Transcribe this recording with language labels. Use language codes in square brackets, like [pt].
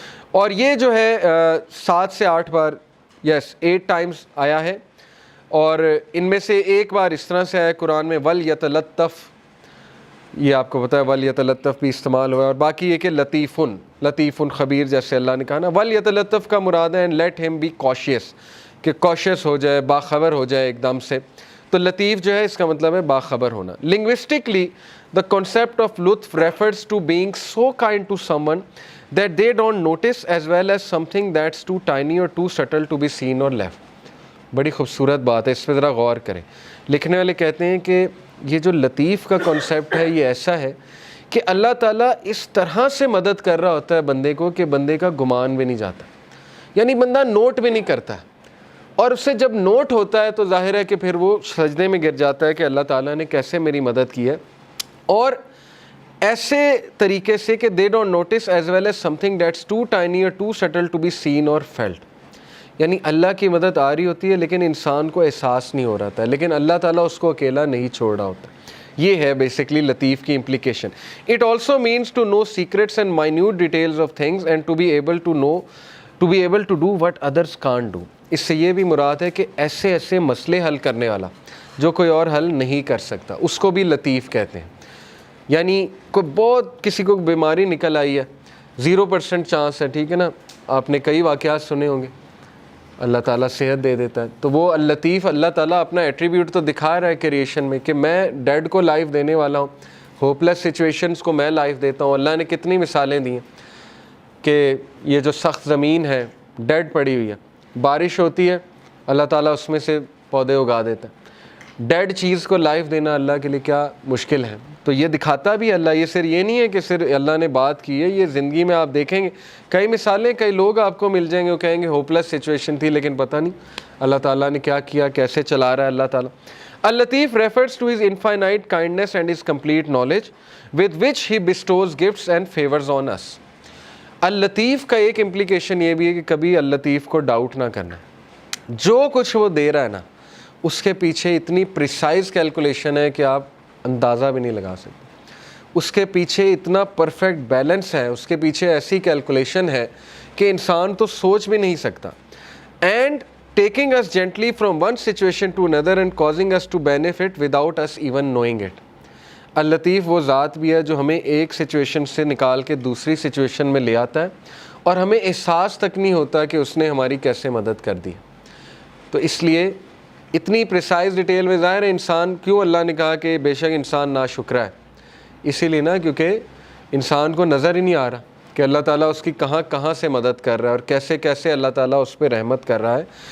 [ur] اور یہ جو ہے 7 سے 8 بار, [en] yes 8 times [ur] آیا ہے, اور ان میں سے ایک بار اس طرح سے آیا قرآن میں وَلْيَتَلَطَّفْ, یہ آپ کو پتہ ہے وَلْيَتَلَطَّفْ بھی استعمال ہوا ہے. اور باقی یہ کہ لطیفن, لطیفن خبیر جیسے اللہ نے کہا نا. وَلْيَتَلَطَّفْ کا مراد ہے [en] and let ہم be conscious, [ur] کہ کوشیس ہو جائے, باخبر ہو جائے ایک دم سے. تو لطیف جو ہے اس کا مطلب ہے باخبر ہونا. [en] Linguistically the concept of لطف refers to being so kind to someone that they don't notice as well as something that's too tiny or too subtle to be seen or left. [ur] بڑی خوبصورت بات ہے, اس پہ ذرا غور کریں. لکھنے والے کہتے ہیں کہ یہ جو لطیف کا کانسیپٹ ہے یہ ایسا ہے کہ اللہ تعالیٰ اس طرح سے مدد کر رہا ہوتا ہے بندے کو کہ بندے کا گمان بھی نہیں جاتا, یعنی بندہ نوٹ بھی نہیں کرتا, اور اس سے جب نوٹ ہوتا ہے تو ظاہر ہے کہ پھر وہ سجدے میں گر جاتا ہے کہ اللہ تعالیٰ نے کیسے میری مدد کی ہے. اور ایسے طریقے سے کہ [en] they don't notice as well as something that's too tiny or too subtle to be seen or felt, [ur] یعنی اللہ کی مدد آ رہی ہوتی ہے لیکن انسان کو احساس نہیں ہو رہا تھا, لیکن اللہ تعالیٰ اس کو اکیلا نہیں چھوڑ رہا ہوتا. یہ ہے بیسکلی لطیف کی implication. [en] It also means to know secrets and minute details of things and to be able to do what others can't do. [ur] اس سے یہ بھی مراد ہے کہ ایسے ایسے مسئلے حل کرنے والا جو کوئی اور حل نہیں کر سکتا, اس کو بھی لطیف کہتے ہیں. یعنی کوئی بہت کسی کو بیماری نکل آئی ہے, 0% چانس ہے, ٹھیک ہے نا, آپ نے کئی واقعات سنے ہوں گے, اللہ تعالیٰ صحت دے دیتا ہے. تو وہ اللطیف, اللہ تعالیٰ اپنا ایٹریبیوٹ تو دکھا رہا ہے کریشن میں کہ میں ڈیڈ کو لائف دینے والا ہوں, ہوپ لیس سچویشنس کو میں لائف دیتا ہوں. اللہ نے کتنی مثالیں دی ہیں کہ یہ جو سخت زمین ہے ڈیڈ پڑی ہوئی ہے, بارش ہوتی ہے اللہ تعالیٰ اس میں سے پودے اگا دیتا ہے. ڈیڈ چیز کو لائف دینا اللہ کے لیے کیا مشکل ہے. تو یہ دکھاتا بھی اللہ, یہ صرف یہ نہیں ہے کہ صرف اللہ نے بات کی ہے, یہ زندگی میں آپ دیکھیں گے کئی مثالیں, کئی لوگ آپ کو مل جائیں گے وہ کہیں گے ہوپ لیس سچویشن تھی لیکن پتہ نہیں اللہ تعالیٰ نے کیا کیا, کیسے چلا رہا ہے اللہ تعالیٰ. [en] اللطیف refers to his infinite kindness and his complete knowledge with which he bestows gifts and favors on us. [ur] اللطیف کا ایک امپلیکیشن یہ بھی ہے کہ کبھی اللطیف کو ڈاؤٹ نہ کرنا, جو کچھ وہ دے رہا ہے نا اس کے پیچھے اتنی پریسائز کیلکولیشن ہے کہ آپ اندازہ بھی نہیں لگا سکتے. اس کے پیچھے اتنا پرفیکٹ بیلنس ہے, اس کے پیچھے ایسی کیلکولیشن ہے کہ انسان تو سوچ بھی نہیں سکتا. [en] And taking us gently from one situation to another and causing us to benefit without us even knowing it. [ur] اللطیف وہ ذات بھی ہے جو ہمیں ایک سچویشن سے نکال کے دوسری سچویشن میں لے آتا ہے اور ہمیں احساس تک نہیں ہوتا کہ اس نے ہماری کیسے مدد کر دی. تو اس لیے اتنی پریسائز ڈیٹیل میں ظاہر ہے انسان, کیوں اللہ نے کہا کہ بے شک انسان ناشکرا ہے, اسی لیے نا کیونکہ انسان کو نظر ہی نہیں آ رہا کہ اللہ تعالیٰ اس کی کہاں کہاں سے مدد کر رہا ہے اور کیسے کیسے اللہ تعالیٰ اس پہ رحمت کر رہا ہے.